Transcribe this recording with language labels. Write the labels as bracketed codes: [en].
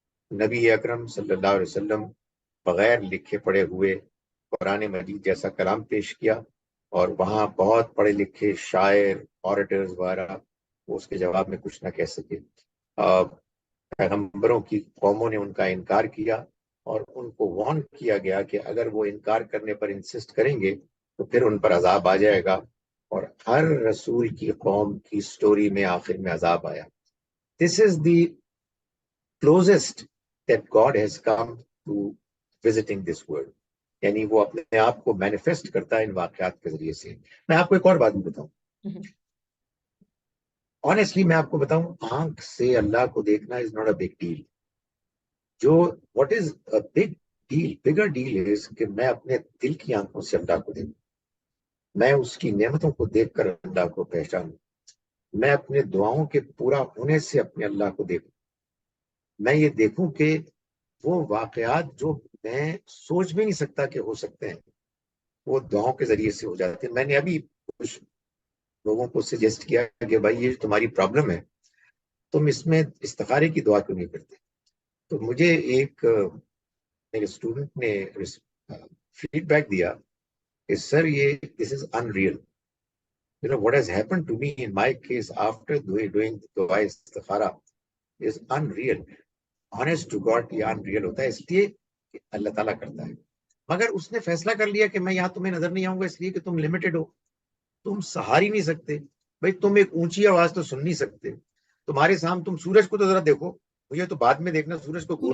[ur] نبی اکرم صلی اللہ علیہ وسلم بغیر لکھے پڑھے ہوئے قرآن مجید جیسا کلام پیش کیا، اور وہاں بہت پڑھے لکھے شاعر، آریٹرز وغیرہ وہ اس کے جواب میں کچھ نہ کہہ سکے. پیغمبروں کی قوموں نے ان کا انکار کیا، اور ان کو وارن کیا گیا کہ اگر وہ انکار کرنے پر انسسٹ کریں گے تو پھر ان پر عذاب آ جائے گا. اور ہر رسول کی قوم کی سٹوری میں آخر میں عذاب آیا. [en] This is the closest that God has come to visiting this world. [ur] یعنی وہ اپنے آپ کو مینیفیسٹ کرتا ہے ان واقعات کے ذریعے سے. میں آپ کو ایک اور بات بھی بتاؤں، آنیسٹلی میں آپ کو بتاؤں، آنکھ سے اللہ کو دیکھنا [en] Is not a big deal. [ur] جو [en] what is a big deal, bigger deal is [ur] کہ میں اپنے دل کی آنکھوں سے اللہ کو دیکھوں، میں اس کی نعمتوں کو دیکھ کر اللہ کو پہچانوں، میں اپنے دعاؤں کے پورا ہونے سے اپنے اللہ کو دیکھوں، میں یہ دیکھوں کہ وہ واقعات جو میں سوچ بھی نہیں سکتا کہ ہو سکتے ہیں وہ دعاؤں کے ذریعے سے ہو جاتے ہیں. میں نے ابھی کچھ لوگوں کو سجیسٹ کیا کہ بھائی یہ تمہاری پرابلم ہے، تم اس میں استخارے کی دعا کیوں نہیں کرتے؟ تو مجھے ایک میرے اسٹوڈنٹ نے فیڈ بیک دیا کہ سر یہ [en] This is unreal. You know what has happened to me in my case after doing dua istikhara is unreal. Honest to God [ur] یہ unreal ہوتا ہے، اس لیے کہ اللہ تعالیٰ کرتا ہے. مگر اس نے فیصلہ کر لیا کہ میں یہاں تمہیں نظر نہیں آؤں گا اس لیے کہ تم لمیٹڈ ہو، تم سہار ہی نہیں سکتے. بھائی تم ایک اونچی آواز تو سن نہیں سکتے، تمہارے سامنے تم سورج کو تو ذرا دیکھو، مجھے تو بعد میں دیکھنا، سورج کو گھور